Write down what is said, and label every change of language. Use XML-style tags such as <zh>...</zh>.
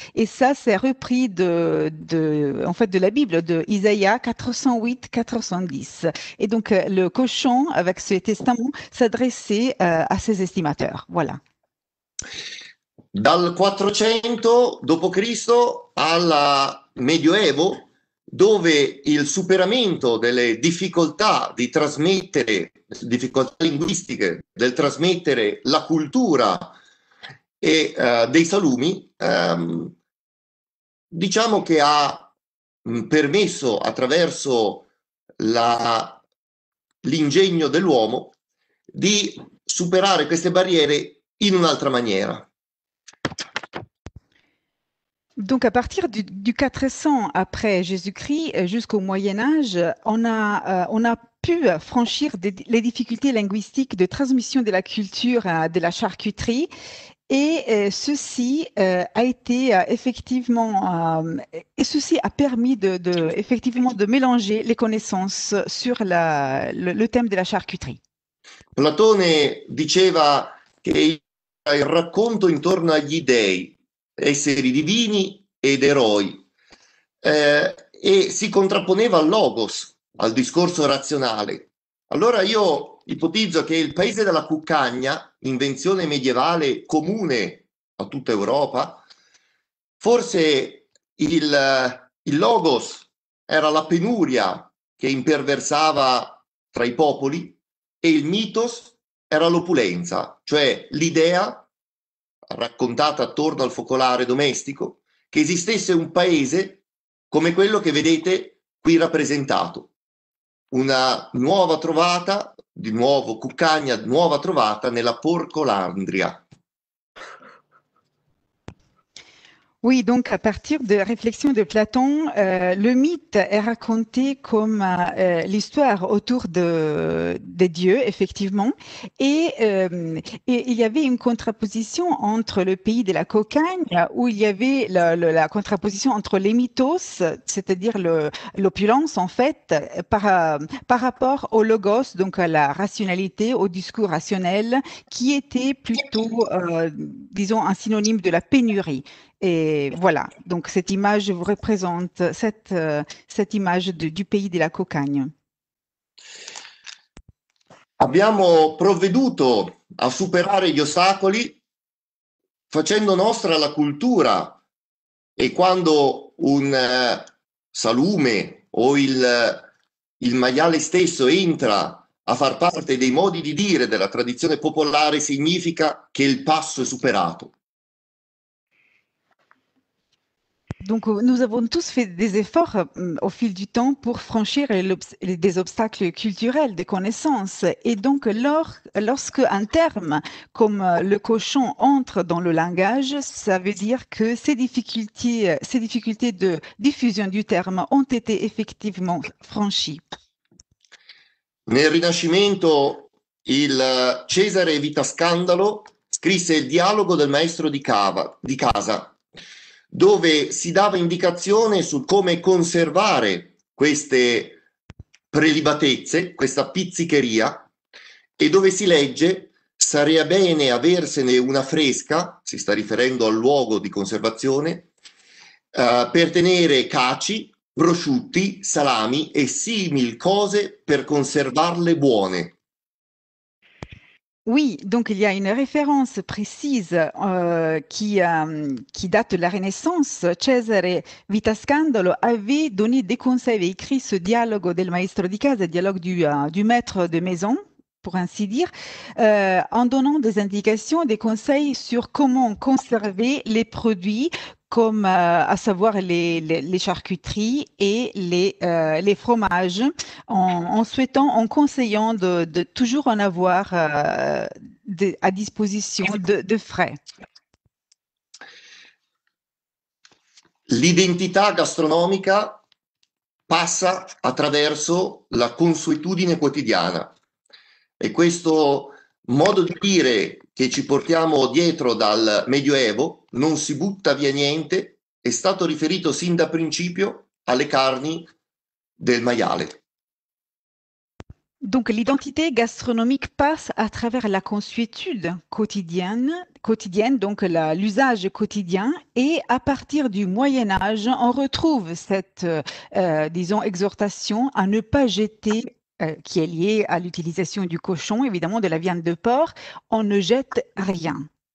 <fr>Et ça, c'est repris de la Bible, de Isaïe 408-410. Et donc, le cochon, avec ce testament, s'adressait à ses estimateurs. Voilà.</fr> <it>Dal 400 d.C. al Medioevo, dove il superamento delle difficoltà di trasmettere, difficoltà linguistiche del trasmettere la cultura e dei salumi, diciamo che ha permesso, attraverso l'ingegno dell'uomo, di superare queste barriere in un'altra maniera.</it> <fr>Donc, à partir du 400 après Jésus-Christ jusqu'au Moyen-Âge, on a pu franchir les difficultés linguistiques de transmission de la culture de la charcuterie. Et ceci a été effectivement, et ceci a permis effectivement de mélanger les connaissances sur le thème de la charcuterie.</fr> <it>Platone diceva che il racconto intorno agli dei, esseri divini ed eroi, e si contrapponeva al logos, al discorso razionale. Allora io ipotizzo che il paese della cuccagna, invenzione medievale comune a tutta Europa, forse il logos era la penuria che imperversava tra i popoli e il mythos era l'opulenza, cioè l'idea raccontata attorno al focolare domestico che esistesse un paese come quello che vedete qui rappresentato. Una nuova trovata, di nuovo cuccagna, nuova trovata nella Porcolandria.</it> <fr>Oui, donc à partir de réflexions de Platon, le mythe est raconté comme l'histoire autour des dieux, effectivement, et il y avait une contraposition entre le pays de la cocagne, où il y avait la contraposition entre les mythos, c'est-à-dire l'opulence en fait, par rapport au logos, donc à la rationalité, au discours rationnel, qui était plutôt, disons, un synonyme de la pénurie. Et voilà, donc cette image vous représente cette image du pays</fr> <it>della</it> <fr>cocagne.</fr> <it>Abbiamo provveduto a superare gli ostacoli facendo nostra la cultura, e quando un salume o il maiale stesso entra a far parte dei modi di dire della tradizione popolare, significa che il passo è superato.</it> <fr>Donc, nous avons tous fait des efforts au fil du temps pour franchir des obstacles culturels, des connaissances. Et donc, lorsque un terme comme le cochon entre dans le langage, ça veut dire que ces difficultés de diffusion du terme ont été effectivement franchies.</fr> <it>Nel Rinascimento, il Cesare Vitascandalo scrisse il dialogo del maestro di casa, dove si dava indicazione su come conservare queste prelibatezze, questa pizzicheria, e dove si legge: sarebbe bene aversene una fresca, si sta riferendo al luogo di conservazione, per tenere caci, prosciutti, salami e simil cose per conservarle buone.</it> <fr>Oui, donc il y a une référence précise qui date de la Renaissance. Cesare Vitascandalo avait donné des conseils, avait écrit ce dialogue del maestro di casa, dialogue du maître de maison, pour ainsi dire, en donnant des indications, des conseils sur comment conserver les produits, comme à savoir les charcuteries et les fromages, en conseillant de toujours en avoir à disposition de frais.</fr> <it>L'identità gastronomica passa attraverso la consuetudine quotidiana, e questo modo di dire che ci portiamo dietro dal Medioevo, non si butta via niente, è stato riferito sin da principio alle carni del maiale.</it> <fr>Donc l'identité gastronomique passe à travers la consuétude quotidienne, donc l'usage quotidien, et à partir du Moyen Âge, on retrouve cette, disons, exhortation à ne pas jeter, qui est liée à l'utilisation du cochon, évidemment de la viande de porc, on ne jette rien.</fr>